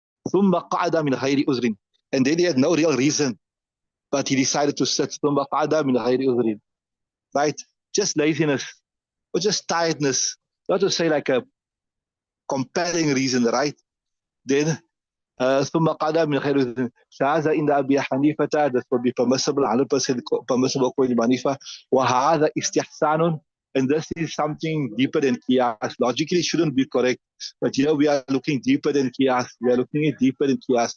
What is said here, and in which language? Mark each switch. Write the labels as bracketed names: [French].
[Arabic] ثم قعد من غير عذر. [English] And then he had no real reason, but he decided to sit. [Arabic] ثم قعد من غير عذر. Right? [English] Just laziness or just tiredness. Not to say like a compelling reason, right? [Arabic] Then ثم قعد من غير عذر. فهذا عند أبي حنيفة [English] that would be permissible 100% permissible according to Hanifa. [Arabic] وهذا استحسان. [English] And this is something deeper than qiyas. Logically, it shouldn't be correct. But we are looking deeper than qiyas. We are looking at deeper than qiyas.